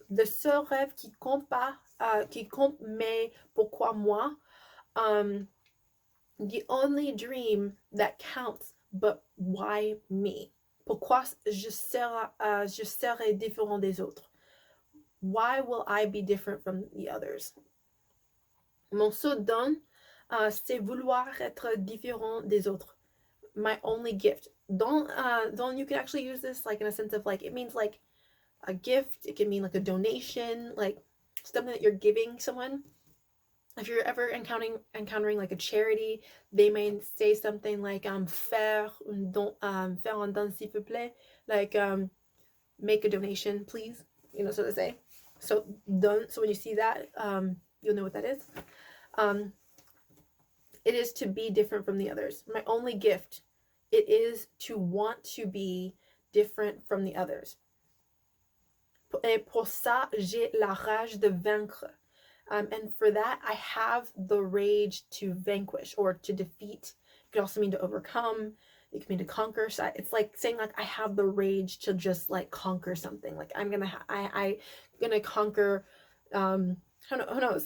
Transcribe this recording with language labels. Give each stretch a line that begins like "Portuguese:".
French: The seul rêve qui compte, mais pourquoi moi?
English: The only dream that counts, but why me?
French: Pourquoi je serai différent des autres?
English: Why will I be different from the others?
French: Mon seul don, c'est vouloir être différent des autres.
English: My only gift. Don, you can actually use this like in a sense of like, it means like a gift. It can mean like a donation, like something that you're giving someone. If you're ever encountering like a charity, they may say something like
French: faire un don s'il vous plaît,
English: like make a donation please, so to say. So don, so when you see that, you'll know what that is. It is to be different from the others. My only gift, it is to want to be different from the others.
French: Et pour ça, j'ai la rage de vaincre.
English: And for that, I have the rage to vanquish or to defeat. It could also mean to overcome. It could mean to conquer. So it's like saying like I have the rage to just like conquer something. Like I'm gonna conquer. Who knows?